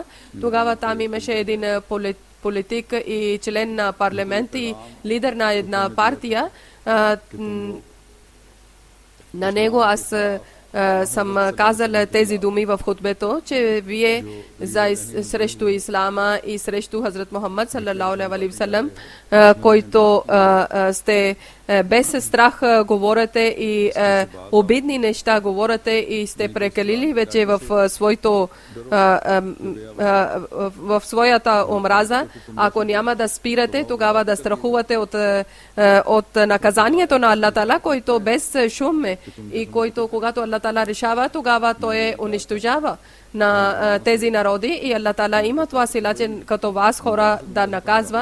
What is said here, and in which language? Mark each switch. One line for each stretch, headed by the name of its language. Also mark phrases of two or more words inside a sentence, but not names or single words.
Bulgarian: Тогава там имаше един политик и член на парламент и лидер на една партия. На него аз съм казал тези думи в хутбето, че вие срещу ислама и срещу Хазрат Мухаммад
Arabic: صلى الله عليه وسلم,
Bulgarian: който сте без страх говорите и обидни неща говорите и сте прекалили вече в своята омраза. Ако няма да спирате, тогава да страхувате от наказанието на Аллах Тала, който без шум е и който когато Аллах Тала решава, тогава той унищожава на тези народи и Аллах Тала има това сила, че като вас хора да наказва.